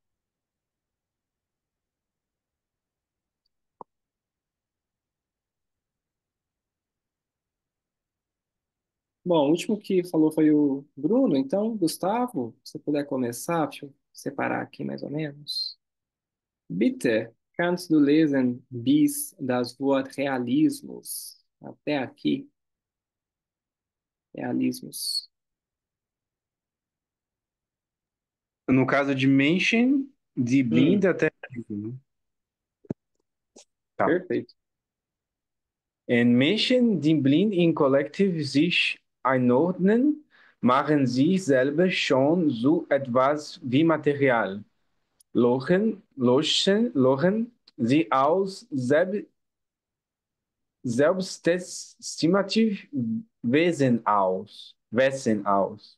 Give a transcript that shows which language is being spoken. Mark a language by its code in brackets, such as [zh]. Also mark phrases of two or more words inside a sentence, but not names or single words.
[pt] Bom, o último que falou foi o Bruno, então, Gustavo, se você puder começar, deixa eu separar aqui mais ou menos. [de] Bitte, kannst du lesen bis das Wort Realismus? [pt] Até aqui, realismus. No caso de Menschen, de Blind Hum, até. Tá. perfeito. [de] Menschen, die blind im Kollektiv sich einordnen, machen sich selber schon so etwas wie Material. Lochen sie aus selbstestimativ Wesen aus.